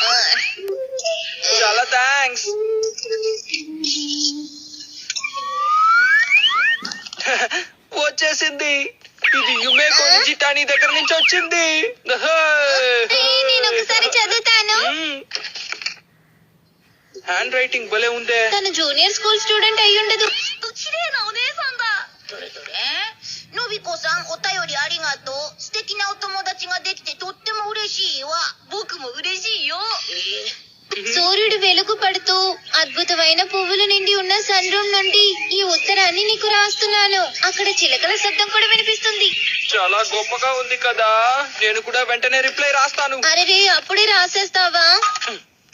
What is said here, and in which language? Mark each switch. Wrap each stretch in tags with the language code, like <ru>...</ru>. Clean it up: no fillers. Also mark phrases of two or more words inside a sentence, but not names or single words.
<te>చాలా థ్యాంక్స్. వచ్చేసింది. ఇది యుమేకో నిజిటాని దగ్గర నుంచి వచ్చింది. నేను ఒకసారి చదువుతాను.</te> <en>hand writing</en> <te>భలే ఉందే. తను</te> <en>junior school student</en> <te>అయి ఉండదు.</te> <ja>のびこさん、お便りありがとう。素敵なお友達ができてとっても嬉しいわ。僕も嬉しいよ。</ja> <te>సూర్యుడు వెలుగు పడుతూ అద్భుతమైన పువ్వులు నిండి ఉన్న</te> <en>sun room</en> <te>నుండి ఈ ఉత్తరాన్ని నీకు రాస్తున్నాను. అక్కడ చిలకల శబ్దం కూడా వినిపిస్తుంది. చాలా గొప్పగా ఉంది కదా. నేను కూడా వెంటనే రిప్లై రాస్తాను. అరే అప్పుడే రాసేస్తావా?</te>